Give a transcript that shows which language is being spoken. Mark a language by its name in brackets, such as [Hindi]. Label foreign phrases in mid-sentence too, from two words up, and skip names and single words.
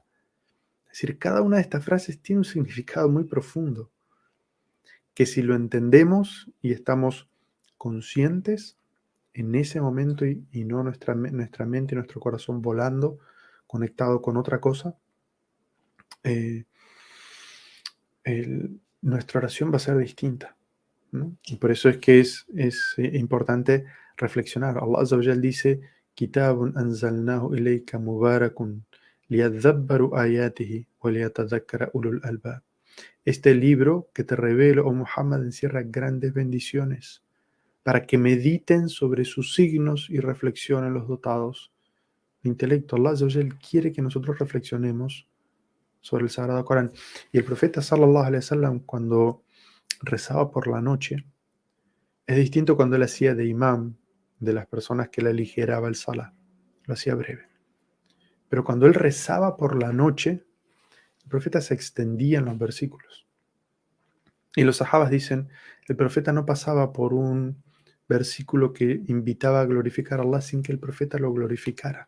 [Spanish] Es decir, cada una de estas frases tiene un significado muy profundo, que si lo entendemos y estamos conscientes en ese momento y no nuestra mente y nuestro corazón volando, conectado con otra cosa, eh, nuestra oración va a ser distinta, ¿no? Y por eso es que es importante reflexionar. [Arabic] الله عز وجل dice, كتاب أنزلناه إليك مبارك ليدبروا آياته وليتذكر أولو الألباب. [Spanish] Este libro que te revelo, oh Muhammad, encierra grandes bendiciones para que mediten sobre sus signos y reflexionen los dotados de intelecto. [Arabic] الله عز وجل [Spanish] quiere que nosotros reflexionemos sobre el Sagrado Corán. Y el profeta [Arabic] صلى الله عليه وسلم, [Spanish] cuando rezaba por la noche, es distinto cuando él hacía de imam de las personas que le aligeraba el salah, lo hacía breve. Pero cuando él rezaba por la noche, el profeta se extendía en los versículos. Y los sahabas dicen, el profeta no pasaba por un versículo que invitaba a glorificar a Allah sin que el profeta lo glorificara.